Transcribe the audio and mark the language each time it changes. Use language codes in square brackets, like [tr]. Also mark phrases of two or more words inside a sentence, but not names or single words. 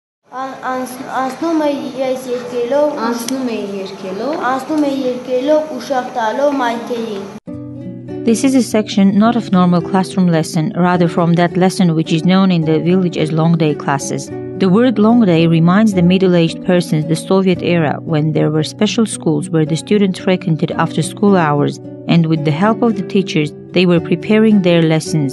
[hy] Անցնում էի ես երկելով, ու շաղ տալով մայթեին. [en] This is a section not of normal classroom lesson, rather from that lesson which is known in the village as long day classes. The word long day reminds the middle-aged persons the Soviet era when there were special schools where the students frequented after school hours, and with the help of the teachers, they were preparing their lessons.